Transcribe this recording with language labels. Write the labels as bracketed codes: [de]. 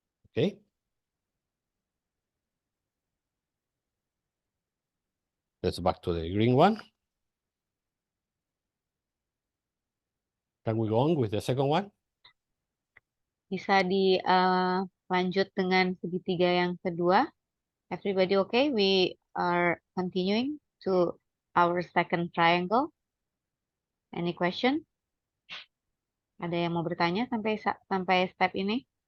[en] Okay. Let's back to the green one. Can we go on with the second one? [id] Bisa lanjut dengan segitiga yang kedua. [en] Everybody okay? We are continuing to our second triangle. Any question? [id] Ada yang mau bertanya sampai step ini?